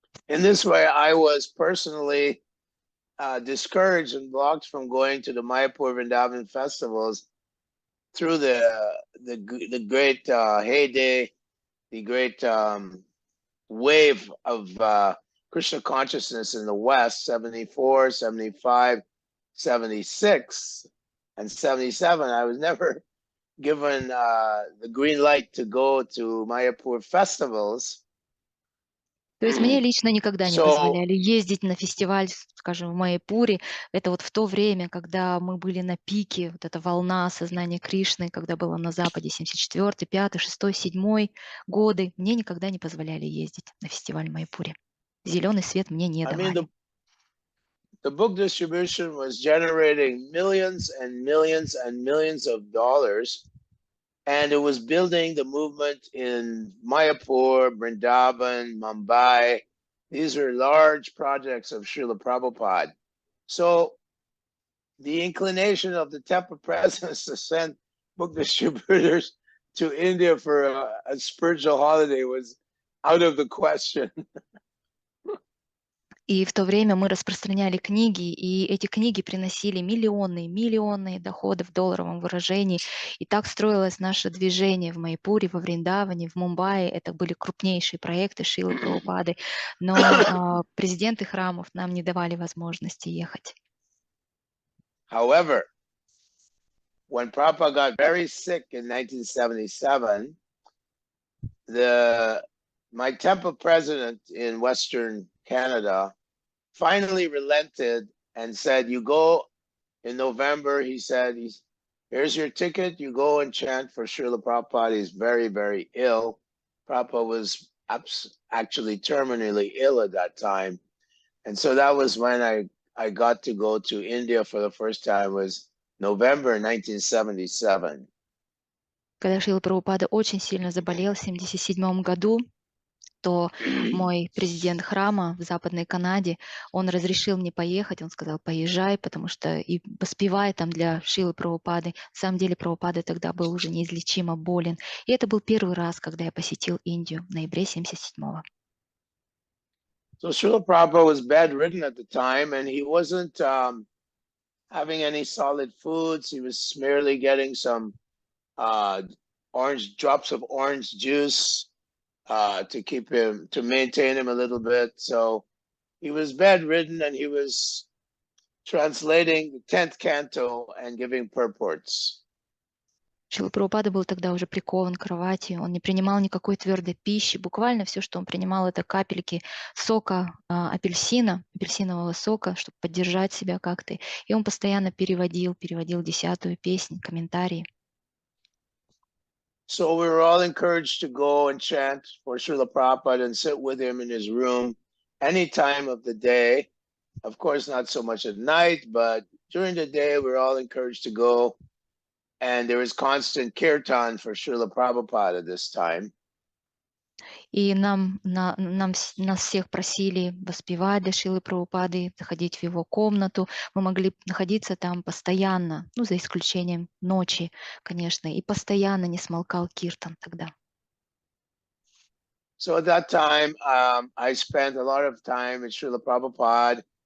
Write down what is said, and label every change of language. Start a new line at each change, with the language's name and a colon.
English: In this way, I was personally discouraged and blocked from going to the Mayapur Vrindavan festivals through the great heyday, the great wave of Krishna consciousness in the West, 74, 75, 76, and 77. I was never given the green light to go to Mayapur festivals.
Russian: То есть мне лично никогда не
English: So,
Russian: позволяли ездить на фестиваль, скажем, в Майяпуре. Это вот в то время, когда мы были на пике, вот эта волна сознания Кришны, когда было на Западе 74, 5, 6, 7 годы. Мне никогда не позволяли ездить на фестиваль в Майяпуре. Зеленый свет мне не
English: I mean,
Russian: давали.
English: the book distribution was generating millions and millions and millions of dollars. And it was building the movement in Mayapur, Vrindavan, Mumbai. These are large projects of Srila Prabhupada. So the inclination of the temple presidents to send book distributors to India for a spiritual holiday was out of the question.
Russian: И в то время мы распространяли книги, и эти книги приносили миллионные доходы в долларовом выражении. И так строилось наше движение в Майяпуре, во Вриндаване, в Мумбаи. Это были крупнейшие проекты Шрилы Прабхупады. Но президенты храмов нам не давали возможности ехать.
English: However, when Prabhupada got very sick in 1977, my temple president in Western Canada finally relented and said, you go in November, he said, here's your ticket, you go and chant for Srila Prabhupada. He's very, very ill. Prabhupada was actually terminally ill at that time. And so that was when I got to go to India for the first time, was November 1977.
Russian: Когда Шрила Прабхупада очень сильно заболел в 1977 году, то мой президент храма в Западной Канаде, он разрешил мне поехать, он сказал, поезжай, потому что и поспевай там для Шрилы Прабхупады. На самом деле Прабхупада тогда был уже неизлечимо болен. И это был первый раз, когда я посетил Индию в ноябре 1977-го.
English: So Srila Prabhupada was bedridden at the time, and he wasn't having any solid foods. He was merely getting some drops of orange juice to maintain him a little bit. So he was bedridden, and he was translating the 10th canto and giving purports.
Russian: Шрила Прабхупада был тогда уже прикован к кровати, он не принимал никакой твердой пищи, буквально все, что он принимал, это капельки сока апельсинового сока, чтобы поддержать себя как-то. И он постоянно переводил 10-ю песнь, комментарии.
English: So we were all encouraged to go and chant for Srila Prabhupada and sit with him in his room any time of the day. Of course, not so much at night, but during the day, we're all encouraged to go. And there was constant kirtan for Srila Prabhupada at this time.
Russian: И нас всех просили воспевать для Шрилы Прабхупады, заходить в его комнату. Мы могли находиться там постоянно, ну, за исключением ночи, конечно, и постоянно не смолкал киртан тогда.
English: So at that time, I spent a lot of time with Srila Prabhupada.